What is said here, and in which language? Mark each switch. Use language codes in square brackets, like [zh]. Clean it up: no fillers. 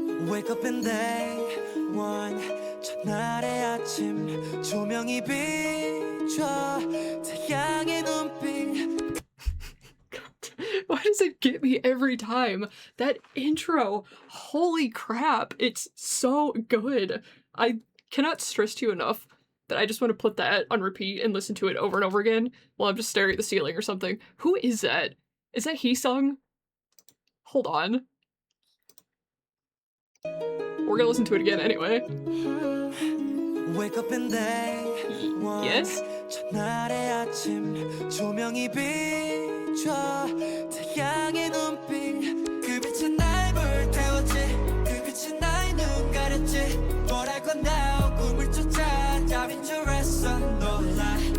[en] Wake up and day one [ko] 첫날의 아침 조명이 비춰 태양의 눈빛. [en] Why does it get me every time? That intro, holy crap, it's so good. I cannot stress to you enough that I just want to put that on repeat and listen to it over and over again while I'm just staring at the ceiling or something. Who is that? Is that Hee-sung? Hold on. We're gonna listen to it again anyway. Wake up and day Yes? [ko] 첫날의 아침 조명이 비춰 태양의 눈빛 그 빛은 날 불태웠지 그 빛은 나의 눈 가렸지 뭘 할 건데 꿈을 쫓아 답인 줄 알았어 놀라